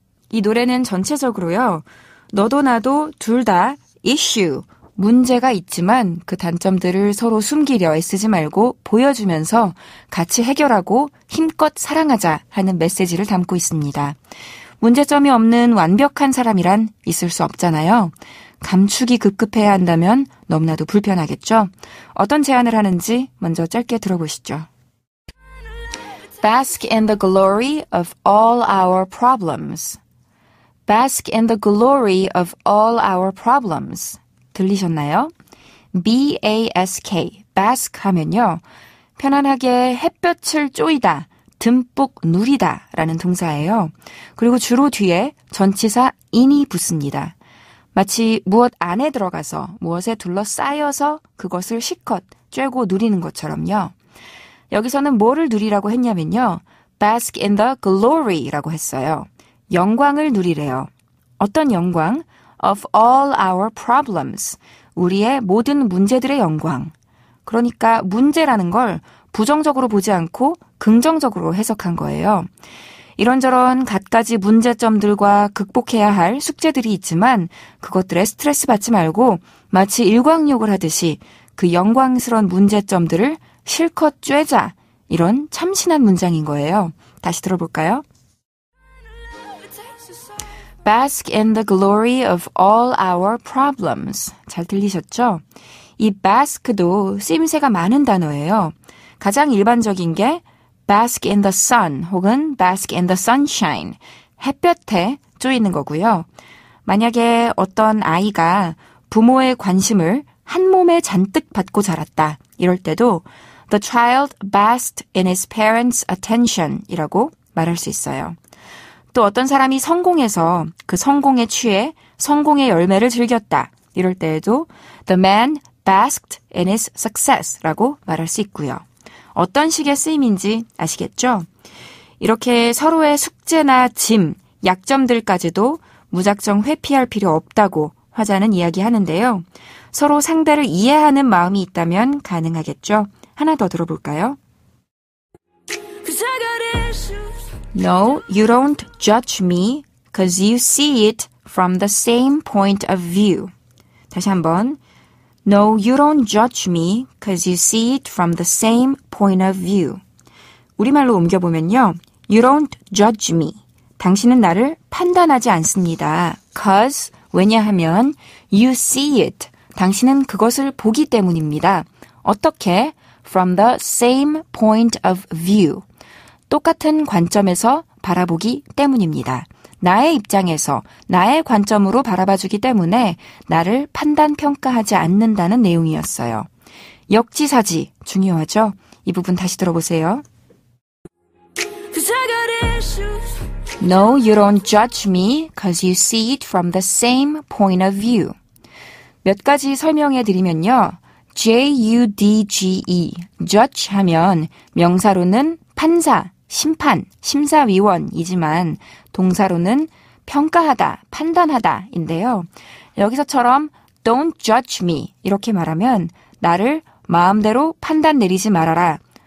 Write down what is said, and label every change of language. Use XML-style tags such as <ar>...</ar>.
<ko>이 노래는 전체적으로요. 너도 나도 둘 다 issue, 문제가 있지만 그 단점들을 서로 숨기려 애쓰지 말고 보여주면서 같이 해결하고 힘껏 사랑하자 하는 메시지를 담고 있습니다. 문제점이 없는 완벽한 사람이란 있을 수 없잖아요. 감추기 급급해야 한다면 너무나도 불편하겠죠? 어떤 제안을 하는지 먼저 짧게 들어보시죠.</ko> <en>Bask in the glory of all our problems. Bask in the glory of all our problems.</en> <ko>들리셨나요? B-A-S-K, bask 하면요. 편안하게 햇볕을 쪼이다, 듬뿍 누리다 라는 동사예요. 그리고 주로 뒤에 전치사 in이 붙습니다. 마치 무엇 안에 들어가서 무엇에 둘러싸여서 그것을 실컷 쬐고 누리는 것처럼요. 여기서는 뭐를 누리라고 했냐면요.</ko> <en>bask in the glory</en> <ko>라고 했어요. 영광을 누리래요. 어떤 영광?</ko> <en>of all our problems.</en> <ko>우리의 모든 문제들의 영광. 그러니까 문제라는 걸 부정적으로 보지 않고 긍정적으로 해석한 거예요. 이런저런 갖가지 문제점들과 극복해야 할 숙제들이 있지만 그것들에 스트레스 받지 말고 마치 일광욕을 하듯이 그 영광스러운 문제점들을 실컷 쬐자. 이런 참신한 문장인 거예요. 다시 들어볼까요?</ko> <en>Bask in the glory of all our problems.</en> <ko>잘 들리셨죠? 이 bask도 쓰임새가 많은 단어예요. 가장 일반적인 게</ko> <en>bask in the sun 혹은 bask in the sunshine.</en> <ko>햇볕에 쪼이는 거고요. 만약에 어떤 아이가 부모의 관심을 한 몸에 잔뜩 받고 자랐다. 이럴 때도</ko> <en>The child basked in his parents' attention</en> <ko>이라고 말할 수 있어요. 또 어떤 사람이 성공해서 그 성공에 취해 성공의 열매를 즐겼다. 이럴 때에도</ko> <en>The man basked in his success</en> <ko>라고 말할 수 있고요. 어떤 식의 쓰임인지 아시겠죠? 이렇게 서로의 숙제나 짐, 약점들까지도 무작정 회피할 필요 없다고 화자는 이야기하는데요. 서로 상대를 이해하는 마음이 있다면 가능하겠죠? 하나 더 들어볼까요?</ko> <en>No, you don't judge me because you see it from the same point of view.</en> <ko>다시 한번.</ko> <en>No, you don't judge me because you see it from the same point of view.</en> <ko>우리말로 옮겨보면요.</ko> <en>You don't judge me.</en> <ko>당신은 나를 판단하지 않습니다.</ko> <en>Cause, 왜냐하면 you see it.</en> <ko>당신은 그것을 보기 때문입니다. 어떻게?</ko> <en>From the same point of view.</en> <ko>똑같은 관점에서 바라보기 때문입니다. 나의 입장에서 나의 관점으로 바라봐주기 때문에 나를 판단, 평가하지 않는다는 내용이었어요. 역지사지 중요하죠? 이 부분 다시 들어보세요.</ko> <en>No, you don't judge me because you see it from the same point of view.</en> <ko>몇 가지 설명해 드리면요. J-U-D-G-E, judge 하면 명사로는 판사, 심판, 심사위원이지만 동사로는 평가하다, 판단하다인데요. 여기서처럼</ko> <en>don't judge me</en> <ko>이렇게 말하면 나를 마음대로 판단 내리지 말아라.</ko>